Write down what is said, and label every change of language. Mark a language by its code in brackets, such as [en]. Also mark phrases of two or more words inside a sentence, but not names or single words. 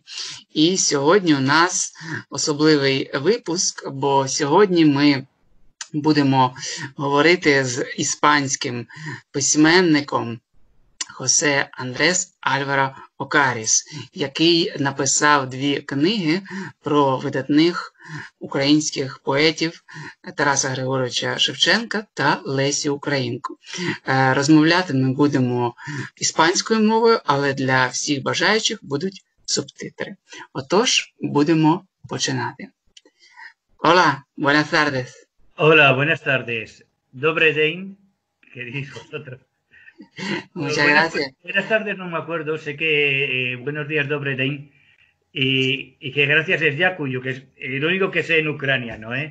[uk] І сьогодні у нас особливий випуск, бо сьогодні ми будемо говорити з іспанським письменником Хосе Андрес Альваро Окаріс, який написав 2 книги про видатних українських поетів Тараса Григоровича Шевченка та Лесі Українку. Розмовляти ми будемо іспанською мовою, але для всіх бажаючих будуть субтитри. Отож, будемо починати. [es] Hola, buenas tardes. Hola, buenas tardes. [uk] Добрий день, [es] ¿qué diréis vosotros? Muchas gracias. Buenas tardes, no me acuerdo. Sé que buenos días, [uk] добрий день. [es] Y que gracias es Yakuyu, que es lo único que sé en ucraniano, ¿eh?